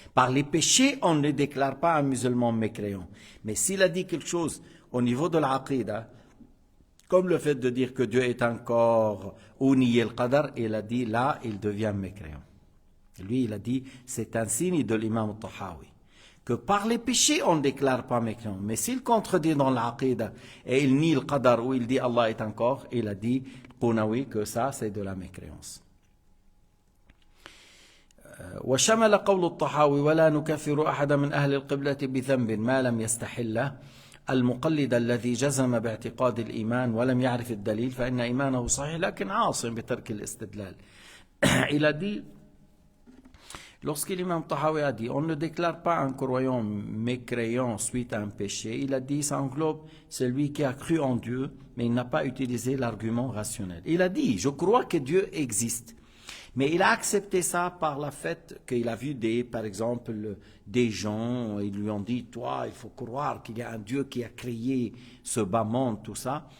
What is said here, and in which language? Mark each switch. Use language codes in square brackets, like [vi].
[fr] Par les péchés, on ne déclare pas un musulman mécréant. Mais s'il a dit quelque chose au niveau de l'aqida, comme le fait de dire que Dieu est encore ou nier le qadar, il a dit là, il devient mécréant. Lui, il a dit, c'est un signe de l'imam Tahawi, que par les péchés, on ne déclare pas mécréant. Mais s'il contredit dans l'aqida et il nie le qadar ou il dit Allah est encore, il a dit, Qounawi, que ça, c'est de la mécréance. [ar] وشمل قول الطحاوي ولا نكفر أحد من أهل القبلة بذنب ما لم يستحله المقلد الذي جزم باعتقاد الإيمان ولم يعرف الدليل فإن إيمانه صحيح لكن عاصم بترك الاستدلال. [fr] Il a dit, lorsque l'imam Tahawi a dit on ne déclare pas un croyant mécréant suite à un péché, il a dit ça englobe celui qui a cru en Dieu mais il n'a pas utilisé l'argument rationnel. Il a dit je crois que Dieu existe. Mais il a accepté ça par le fait qu'il a vu par exemple, des gens, ils lui ont dit, toi, il faut croire qu'il y a un Dieu qui a créé ce bas monde, tout ça.